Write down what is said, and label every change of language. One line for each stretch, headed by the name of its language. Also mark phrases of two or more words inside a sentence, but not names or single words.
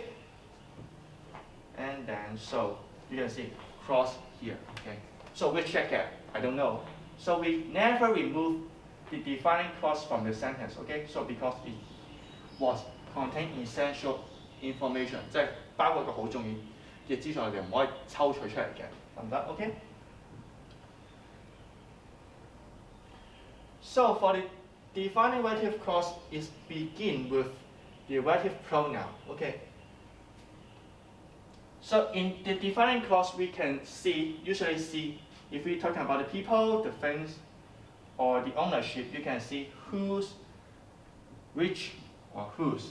English: And then, so you can see cross here, okay? So which jacket? I don't know. So we never remove the defining clause from the sentence, okay? So because it was contain essential information,
Cantonese: 即係包括一個好重要嘅資訊，我哋唔可以抽取出嚟嘅，得唔得 ？OK。
English: So for the defining relative clause is begin with the relative pronoun. Okay. So in the defining clause we can usually see if we're talking about the people, the things, or the ownership, you can see whose, which, or whose.